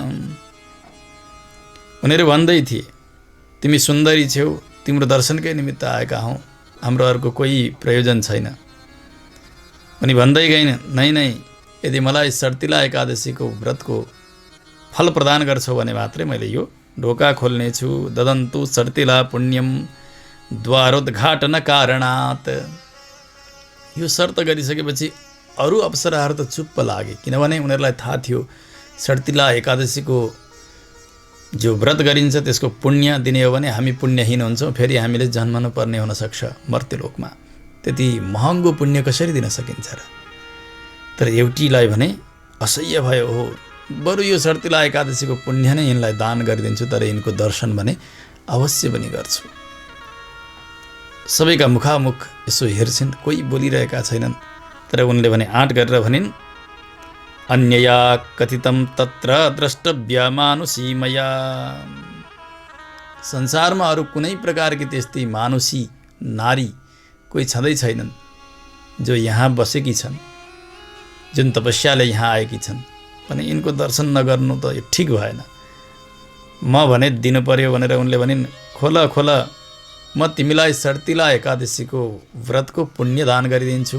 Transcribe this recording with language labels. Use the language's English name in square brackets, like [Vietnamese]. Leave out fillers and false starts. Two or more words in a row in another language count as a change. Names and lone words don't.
[Nepali] उनीहरू भन्दै थिए, तिमी सुन्दरी छेउ, तिम्रो दर्शनकै निमित्त आएका हौँ, हाम्रो अर्को कोही प्रयोजन छैन। उनी भन्दै गइन्, नै यदि मलाई षट्तिला एकादशीको व्रतको फल प्रदान गर्छौ भने मात्रै मैले यो ढोका खोल्नेछु। [Sanskrit] ददन्तु षट्तिला पुण्यम द्वारोद्घाटन कारणात्। [Nepali] यो शर्त गरिसकेपछि अरू अप्सराहरू त चुप्प लागे, किनभने उनीहरूलाई थाहा थियो षट्तिला एकादशीको जो व्रत गरिन्छ त्यसको पुण्य दिने हो भने हामी पुण्यहीन हुन्छौँ, फेरि हामीले जन्मनु पर्ने हुनसक्छ मर्त्यलोकमा। त्यति महँगो पुण्य कसरी दिन सकिन्छ र? तर एउटीलाई भने असह्य भयो, हो बरु यो षट्तिला एकादशीको पुण्य नै यिनलाई दान गरिदिन्छु, तर यिनको दर्शन भने अवश्य पनि गर्छु। सबैका मुखामुख यसो हेर्छिन्, कोही बोलिरहेका छैनन्। तर उनले भने आँट गरेर भनिन्, [Sanskrit] अन्यया कथितम तत्र द्रष्टव्य मानुषीमया। [Nepali] संसारमा अरू कुनै प्रकारकी त्यस्तै मानुषी नारी कोही छँदै छैनन् जो यहाँ बसेकी छन्, जुन तपस्याले यहाँ आएकी छन् भने यिनको दर्शन नगर्नु त यो ठिक भएन। म भने दिनु पर्यो भनेर उनले भनिन्, खोल म तिमीलाई षट्तिला एकादशीको व्रतको पुण्य दान गरिदिन्छु।